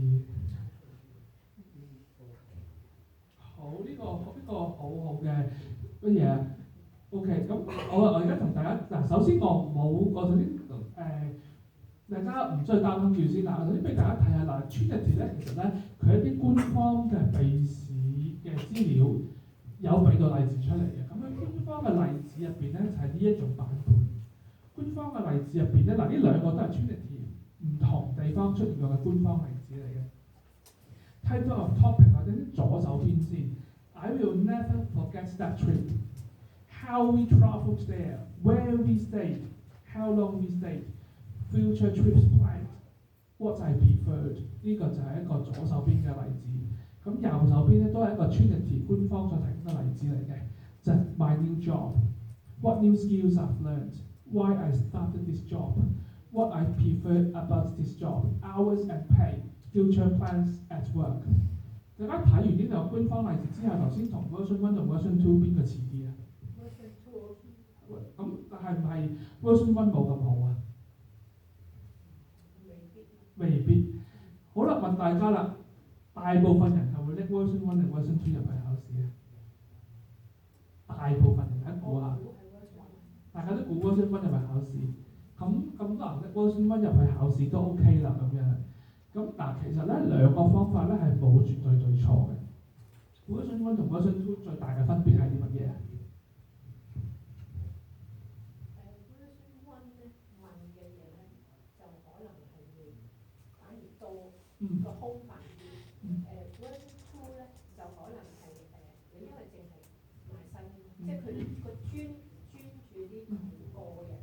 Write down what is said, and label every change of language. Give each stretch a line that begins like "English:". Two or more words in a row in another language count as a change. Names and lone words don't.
Cantonese: 好，呢個好好嘅乜嘢？OK，咁我而家同大家嗱，首先我首先大家唔需要擔心住先啦。首先俾大家睇下嗱 Trinity 咧，其實咧佢一啲官方嘅備試嘅資料有俾到例子出嚟嘅。咁喺官方嘅例子入邊咧，就係呢一種版本。官方嘅例子入邊咧，嗱呢兩個都係 Trinity 唔同地方出現過嘅官方例子嚟嘅。
English: Title of topic
Cantonese: 或者啲左手邊先。
English: I will never forget that trip. How we travelled there, where we stayed, how long we stayed, future trips planned, what I preferred。
Cantonese: 呢個就係一個左手邊嘅例子。咁右手邊咧都係一個 Trinity 官方所提供嘅例子嚟嘅，就係
English: My new job, what new skills I've learned, why I started this job, what I prefer about this job, hours and pay, future plans at work。
Cantonese: 大家睇完呢兩個官方例子之後，頭先同
English: version one
Cantonese: 同
English: version two
Cantonese: 邊個遲啲啊 ？
English: version two
Cantonese: 咁但係唔係
English: version one
Cantonese: 冇咁好啊？未必。好啦，問大家啦，大部分人係會拎
English: version one
Cantonese: 定
English: version two
Cantonese: 入去考試啊？大部分人一估下，大家都估
English: version one
Cantonese: 入去考試。咁多人拎
English: version one
Cantonese: 入去考試都 OK 啦，咁樣。咁嗱，其實咧兩個方法咧係冇絕對對錯嘅。
English: version one
Cantonese: 同
English: version two
Cantonese: 最大嘅分別係啲乜嘢啊？
English: version one
Cantonese: 咧問嘅嘢咧就可能係會反而多個空泛啲。
English: version two
Cantonese: 咧就可能係你因為淨係賣新，即係佢個專注啲個人。